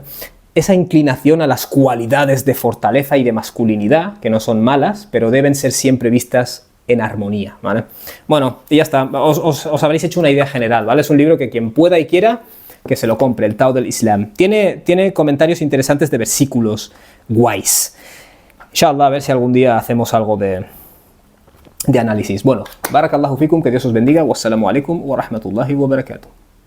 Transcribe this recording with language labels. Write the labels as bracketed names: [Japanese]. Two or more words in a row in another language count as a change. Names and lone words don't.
[Spanish] Esa inclinación a las cualidades de fortaleza y de masculinidad, que no son malas, pero deben ser siempre vistas en armonía, ¿vale? Bueno, y ya está, os habréis hecho una idea general, ¿vale? Es un libro que quien pueda y quiera, que se lo compre, el Tao del Islam. Tiene comentarios interesantes de versículos guays. Inshallah, a ver si algún día hacemos algo de análisis. Bueno, [Arabic] بارك الله فيكم, [Spanish] que Dios os bendiga, [Arabic] والسلام عليكم ورحمة الله وبركاته.